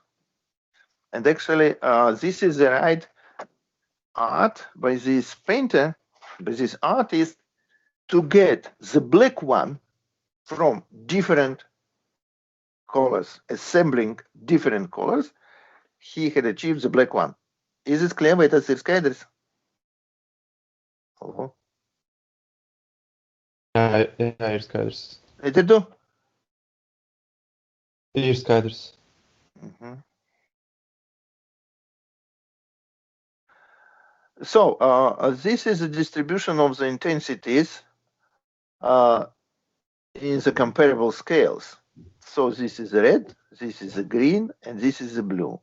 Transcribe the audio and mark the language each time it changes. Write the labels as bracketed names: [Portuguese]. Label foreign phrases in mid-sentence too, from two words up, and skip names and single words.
[English] And actually, this is the right art by this painter, by this artist, to get the black one from different colors, assembling different colors. He had achieved the black one. Is it clear? [Latvian] Vai tas ir skaidrs? Jā, ir skaidrs. Dzirdu? Ir skaidrs. [English] So this is the distribution of the intensities in the comparable scales. So this is red, this is the green, and this is the blue.